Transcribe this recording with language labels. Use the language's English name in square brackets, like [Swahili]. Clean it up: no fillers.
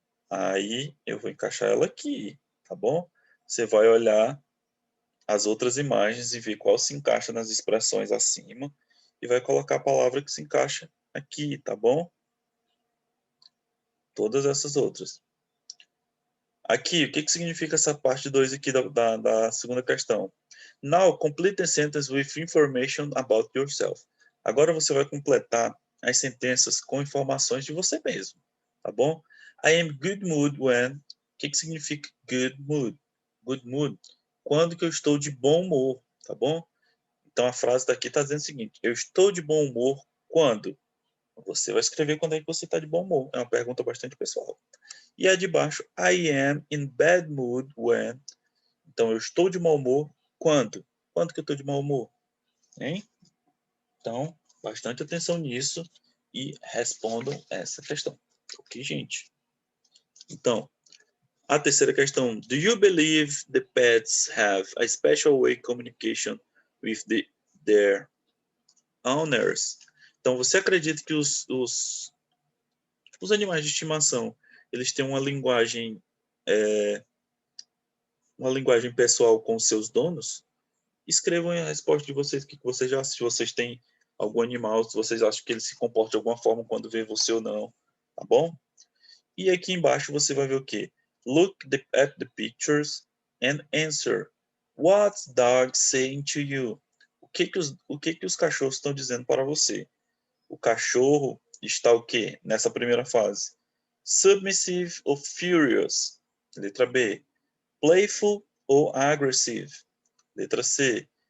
[Portuguese] Aí eu vou encaixar ela aqui, tá bom? Você vai olhar as outras imagens e ver qual se encaixa nas expressões acima e vai colocar a palavra que se encaixa aqui, tá bom? Todas essas outras. Aqui, o que significa essa parte 2 aqui da segunda questão? [English] Now, complete the sentence with information about yourself. [Portuguese] Agora você vai completar as sentenças com informações de você mesmo, tá bom? [English] I am good mood when... [Portuguese] O que significa [English] good mood? Good mood. [Portuguese] Quando que eu estou de bom humor, tá bom? Então a frase daqui está dizendo o seguinte: eu estou de bom humor quando? Você vai escrever quando é que você está de bom humor. É uma pergunta bastante pessoal. E a de baixo, [English] I am in bad mood when. [Portuguese] Então, eu estou de mau humor quando? Quando que eu estou de mau humor? Hein? Então, bastante atenção nisso e respondam essa questão. Ok, gente? Então, a terceira questão. [English] Do you believe the pets have a special way communication with their owners? [Portuguese] Então, você acredita que os animais de estimação, eles têm uma linguagem pessoal com os seus donos? Escrevam a resposta de vocês, o que vocês já, se vocês têm algum animal, se vocês acham que ele se comporta de alguma forma quando vê você ou não, tá bom? E aqui embaixo você vai ver o quê? [English] Look at the pictures and answer. What's dog saying to you? [Portuguese] O que os cachorros estão dizendo para você? O cachorro está o quê? Nessa primeira fase. [English] Submissive [Portuguese] ou [English] furious? [Portuguese] Letra B. [English] Playful [Portuguese] ou [English] aggressive? [Portuguese] Letra C.